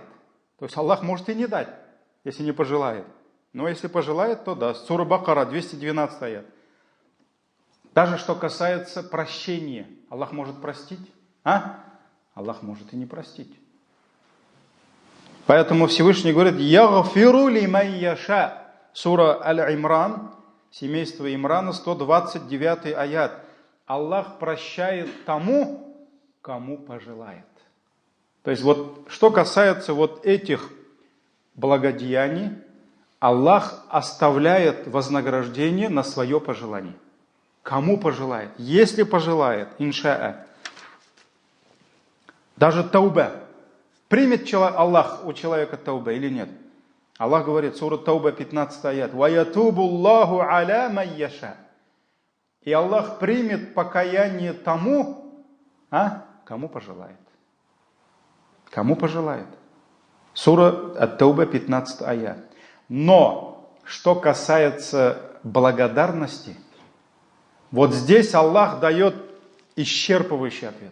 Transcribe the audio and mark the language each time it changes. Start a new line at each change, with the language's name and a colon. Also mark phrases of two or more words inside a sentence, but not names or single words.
Russian: То есть Аллах может и не дать, если не пожелает. Но если пожелает, то даст. Сура Бакара, 212 аят. Даже что касается прощения. Аллах может простить, Аллах может и не простить. Поэтому Всевышний говорит:
Arabic: «يغفر لمن يشاء».
Russian: Сура Аль-Имран, семейство Имрана, 129 аят. Аллах прощает тому, кому пожелает. То есть вот что касается вот этих благодеяний, Аллах оставляет вознаграждение на свое пожелание. Кому пожелает? Если пожелает, иншаа. Даже тауба. Примет Аллах у человека тауба или нет? Аллах говорит, сура Тауба, 15 аят.
Arabic: «ويتوب الله على من يشاء».
Russian: И Аллах примет покаяние тому, кому пожелает. Кому пожелает. Сура Ат-Тауба, 15 аят. Но, что касается благодарности, вот здесь Аллах дает исчерпывающий ответ.